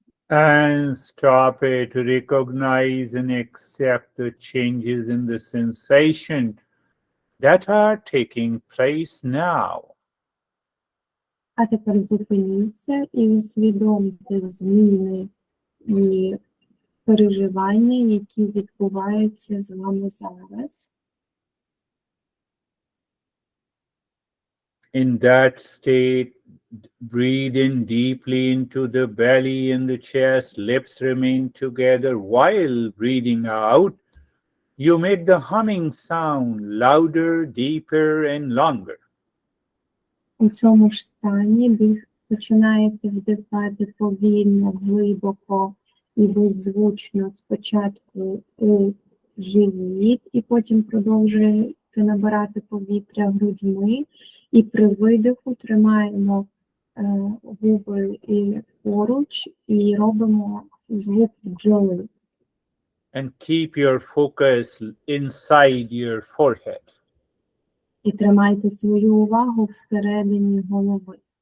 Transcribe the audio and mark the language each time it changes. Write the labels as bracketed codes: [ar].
[en] And stop it, recognize and accept the changes in the sensation that are taking place now. [uk] А тепер зупиніться і усвідомте зміни і переживання, які відбуваються з вами зараз. [en] In that state, breathe in deeply into the belly and the chest, lips remain together. While breathing out, you make the humming sound louder, deeper, and longer. [uk] У цьому ж стані починаєте вдихати повільно, глибоко і беззвучно спочатку у живіт, і потім продовжуєте набирати повітря грудьми, і при видиху тримаємо губи і поруч, і робимо звук бджоли. [en] And keep your focus inside your forehead. [uk] І тримайте свою увагу всередині голови.